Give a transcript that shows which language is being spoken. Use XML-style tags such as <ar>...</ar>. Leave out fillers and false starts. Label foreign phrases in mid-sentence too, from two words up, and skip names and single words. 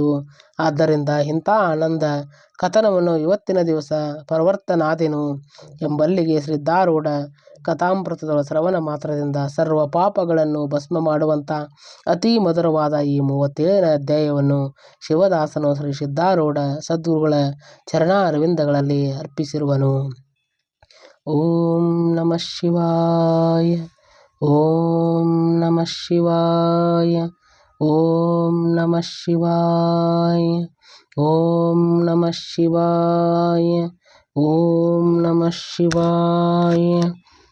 <kn>ಆದ್ದರಿಂದ ಇಂಥ ಆನಂದ ಕಥನವನ್ನು ಇವತ್ತಿನ ದಿವಸ ಪ್ರವರ್ತನಾದೆನು ಎಂಬಲ್ಲಿಗೆ ಸಿದ್ಧಾರೂಢ ಕಥಾಮೃತದ ಶ್ರವಣ ಮಾತ್ರದಿಂದ ಸರ್ವ ಪಾಪಗಳನ್ನು ಭಸ್ಮ ಮಾಡುವಂಥ ಅತಿ ಮಧುರವಾದ ಈ 37ನೇ ಅಧ್ಯಾಯವನ್ನು ಶಿವದಾಸನು ಶ್ರೀ ಸಿದ್ಧಾರೂಢ ಸದ್ಗುರುಗಳ ಚರಣಾರವಿಂದಗಳಲ್ಲಿ ಅರ್ಪಿಸಿರುವನು.</kn> <sa>ಓಂ ನಮಃ ಶಿವಾಯ. ಓಂ ನಮಃ ಶಿವಾಯ. ಓಂ ನಮಃ ಶಿವಾಯ. ಓಂ ನಮಃ ಶಿವಾಯ. ಓಂ ನಮಃ ಶಿವಾಯ.</sa>